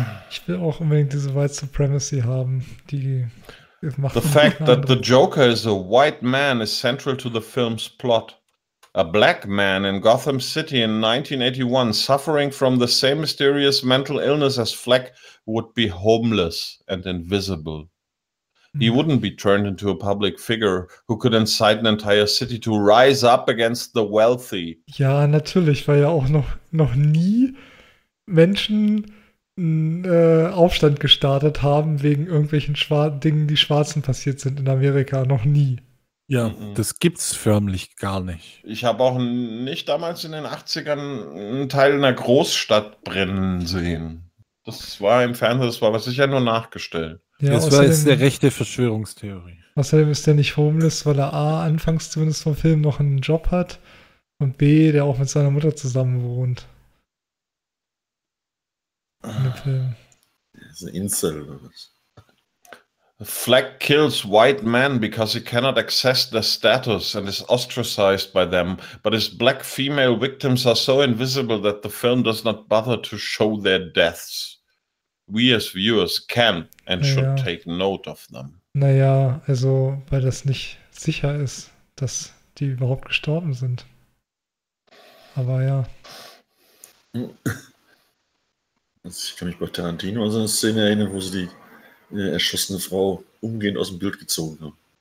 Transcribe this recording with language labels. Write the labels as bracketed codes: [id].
[de] Ich will auch unbedingt diese White Supremacy haben, die... [en] The fact that the Joker is a white man is central to the film's plot. A black man in Gotham City in 1981 suffering from the same mysterious mental illness as Fleck would be homeless and invisible. He wouldn't be turned into a public figure who could incite an entire city to rise up against the wealthy. [de] Ja, natürlich, weil ja auch noch nie Menschen Aufstand gestartet haben wegen irgendwelchen Dingen, die Schwarzen passiert sind in Amerika, noch nie. Ja, das gibt's förmlich gar nicht. Ich habe auch nicht damals in den 80ern einen Teil einer Großstadt brennen sehen. Das war im Fernsehen, das war was sicher nur nachgestellt. Ja, das war jetzt der rechte Verschwörungstheorie. Außerdem ist der nicht homeless, weil er A, anfangs zumindest vom Film noch einen Job hat und B, der auch mit seiner Mutter zusammen wohnt. Das ist ein Insel oder was? [en] Fleck kills white men because he cannot access their status and is ostracized by them, but his black female victims are so invisible that the film does not bother to show their deaths. We as viewers can and [de] naja. [en] Should take note of them. [de] Naja, also weil das nicht sicher ist, dass die überhaupt gestorben sind. Aber ja. Ich kann mich bei Tarantino an so eine Szene erinnern, wo sie die erschossene Frau umgehend aus dem Bild gezogen haben.